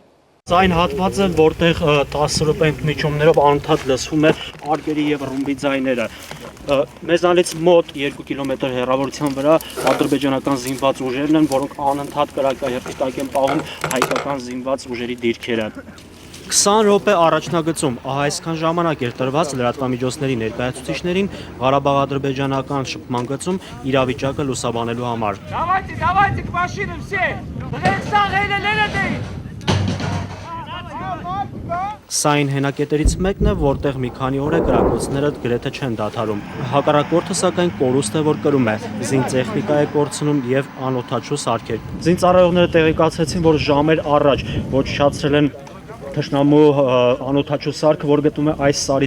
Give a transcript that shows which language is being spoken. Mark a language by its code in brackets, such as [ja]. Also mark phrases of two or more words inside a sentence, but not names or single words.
[hy] Այն հատվածը, որտեղ 10 րոպե ընդմիջումներով անընդհատ լսվում է արգերի եւ ռումբի ձայները։ Մեզանից մոտ 2 կիլոմետր հեռավորության վրա ադրբեջանական զինված ուժերն են, որոնք անընդհատ կրակահեղձակ են պահում հայկական զինված ուժերի դիրքերը։ 20 րոպե առաջնագծում ահա այսքան ժամանակ էր տրված լրատվամիջոցների ներկայացուցիչներին Ղարաբաղ-ադրբեջանական շփման գծում իրավիճակը լուսաբանելու համար։ [ru] Давайте к машинам все! [hy] Սա այն հենակետերից մեկն է, որտեղ մի քանի օր է կրակոցները գրեթե չեն դադարում։ Հակառակորդը սակայն կորուստ է, որ կրում է, զինտեխնիկա է կորցնում եւ անօդաչու սարքեր։ Զինծառայողները տեղեկացրեցին, որ ժամեր առաջ ոչնչացրել են թշնամու անօդաչու սարքը, որ գտնվում է այս սարից